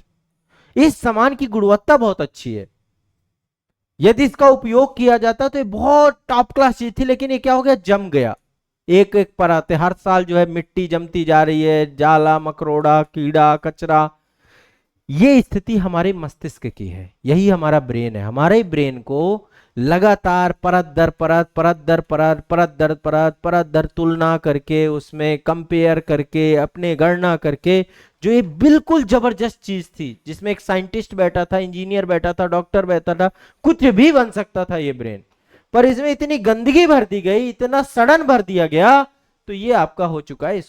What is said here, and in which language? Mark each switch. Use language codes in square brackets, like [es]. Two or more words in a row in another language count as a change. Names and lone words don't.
[hi] इस सामान की गुणवत्ता बहुत अच्छी है, यदि इसका उपयोग किया जाता तो ये बहुत टॉप क्लास चीज थी, लेकिन ये क्या हो गया, जम गया। एक एक परत, हर साल जो है मिट्टी जमती जा रही है, जाला मकरोड़ा कीड़ा कचरा। ये स्थिति हमारे मस्तिष्क की है, यही हमारा ब्रेन है। हमारे ब्रेन को लगातार परत दर परत, परत दर परत, परत दर परत, परत दर तुलना करके, उसमें कंपेयर करके, अपने गणना करके, जो ये बिल्कुल जबरदस्त चीज थी, जिसमें एक साइंटिस्ट बैठा था, इंजीनियर बैठा था, डॉक्टर बैठा था, कुछ भी बन सकता था ये ब्रेन, पर इसमें इतनी गंदगी भर दी गई, इतना सड़न भर दिया गया, तो ये आपका हो चुका है।